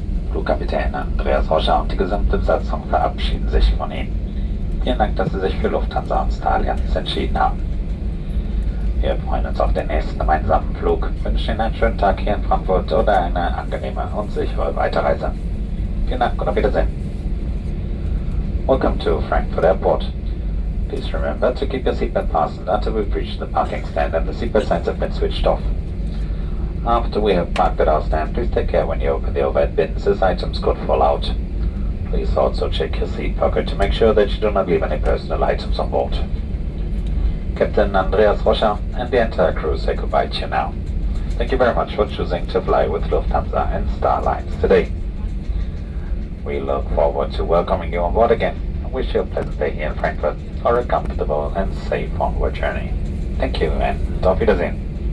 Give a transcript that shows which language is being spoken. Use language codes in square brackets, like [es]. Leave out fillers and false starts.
[de] Flugkapitän Andreas Roscher und die gesamte Besatzung verabschieden sich von Ihnen. Vielen Dank, dass Sie sich für Lufthansa und Star Allianz entschieden haben. Wir freuen uns auf den nächsten gemeinsamen Flug, wünschen Ihnen einen schönen Tag hier in Frankfurt oder eine angenehme und sichere Weiterreise. Vielen Dank und auf Wiedersehen. [en] Welcome to Frankfurt Airport. Please remember to keep your seatbelt fastened until we've reached the parking stand and the seatbelt signs have been switched off. After we have parked at our stand, please take care when you open the overhead bins, as items could fall out. Please also check your seat pocket to make sure that you do not leave any personal items on board. Captain Andreas Roscher and the entire crew say goodbye to you now. Thank you very much for choosing to fly with Lufthansa and Star Alliance today. We look forward to welcoming you on board again and wish you a pleasant day here in Frankfurt or a comfortable and safe onward journey. Thank you and [de] auf Wiedersehen.